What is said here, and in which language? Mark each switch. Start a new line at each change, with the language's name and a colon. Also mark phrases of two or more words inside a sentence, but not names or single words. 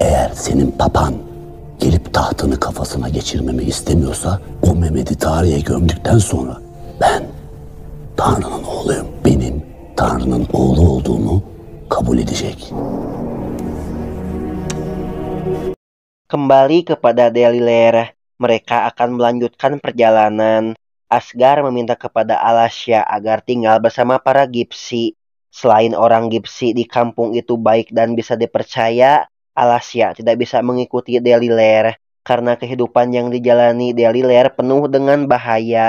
Turkish: Eğer senin papan gelip tahtını kafasına geçirmemi istemiyorsa o Mehmet'i tarihe gömdükten sonra ben Tanrı'nın oğluyum. Benim Tanrı'nın oğlu olduğumu kabul edecek.
Indonesian: Kembali kepada Deliler, mereka akan melanjutkan perjalanan. Asgar meminta kepada Alasya agar tinggal bersama para Gypsy. Selain orang Gypsy di kampung itu baik dan bisa dipercaya, Alasya tidak bisa mengikuti Deliler karena kehidupan yang dijalani Deliler penuh dengan bahaya.